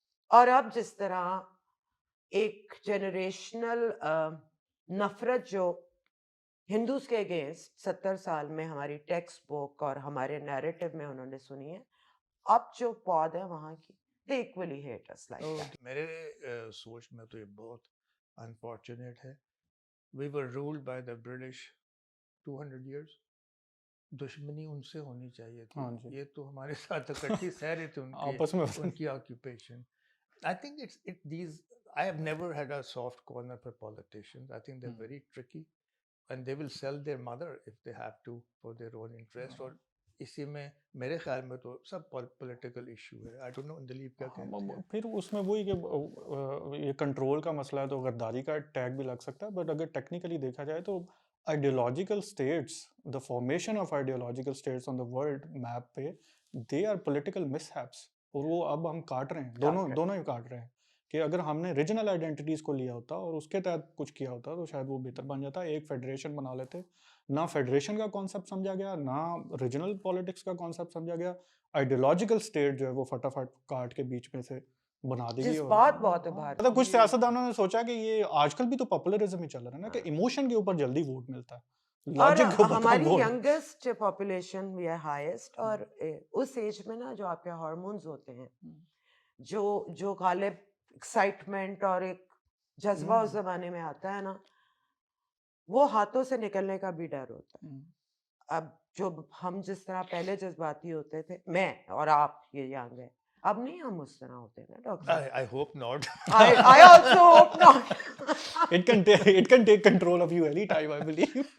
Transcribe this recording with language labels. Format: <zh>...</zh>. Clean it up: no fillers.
<ur>اور اب جس طرح ایک جنریشنل نفرت جو ہندوز کے اگینسٹ 70 سال میں ہماری ٹیکسٹ بک اور ہمارے نیریٹو میں انہوں نے سنی ہے، اب جو پود ہے وہاں کی</ur> <en>they equally hate us like that.</en> <ur>میرے سوچ میں تو یہ بہت انفارچونیٹ ہے.</ur> <en>We were ruled by the British 200 years.</en> <ur>دشمنی ان سے ہونی چاہیے تھی. یہ تو ہمارے ساتھ اکٹھی سہ رہے تھے ان کی occupation.</ur> <en>I think I have never had a soft corner for politicians. I think they're very tricky and they will sell their mother if they have to for their own interest.</en> <ur>اور اسی میں میرے خیال میں تو سب political issue ہے.</ur> <en>I don't know</en> <ur>Dilip کیا کہتے ہیں. پھر اس میں وہی کہ یہ کنٹرول کا مسئلہ ہے تو غداری کا ٹیگ بھی لگ سکتا ہے.</ur> <en>but اگر technically</en> <ur>دیکھا جائے تو</ur> <en>Ideological states, the formation of ideological states on the world map پہ they are political mishaps.</en> <ur>اور وہ اب ہم کاٹ رہے ہیں، دونوں ہی کاٹ رہے ہیں. کہ اگر ہم نے ریجنل آئیڈینٹیٹیز کو لیا ہوتا اور اس کے تحت کچھ کیا ہوتا تو شاید وہ بہتر بن جاتا. ایک فیڈریشن بنا لیتے. نہ فیڈریشن کا کانسیپٹ سمجھا گیا، نہ ریجنل پالیٹکس کا کانسیپٹ سمجھا گیا. آئیڈیولوجیکل اسٹیٹ جو ہے وہ فٹافٹ کاٹ کے بیچ میں سے بنا دی گئی. بہت ابھار مطلب کچھ سیاستدانوں نے سوچا کہ یہ آج کل بھی تو پاپولرزم ہی چل رہا ہے نا کہ ایموشن کے اوپر جلدی ووٹ ملتا ہے. اور ہماری youngest population</ur> <en>We are highest.</en> <ur>اور اس ایج میں نا جو آپ کے ہارمونز ہوتے ہیں، جو غالب ایکسائٹمنٹ اور ایک جذبہ اس زمانے میں آتا ہے نا، وہ ہاتھوں سے نکلنے کا بھی ڈر ہوتا ہے. اب جو ہم جس طرح پہلے جذباتی ہوتے تھے، میں اور آپ یہ ینگ ہے، اب نہیں ہم اس طرح ہوتے نا doctor.</ur> <en>I hope not. I also hope not. It can take control of you anytime, I believe.</en>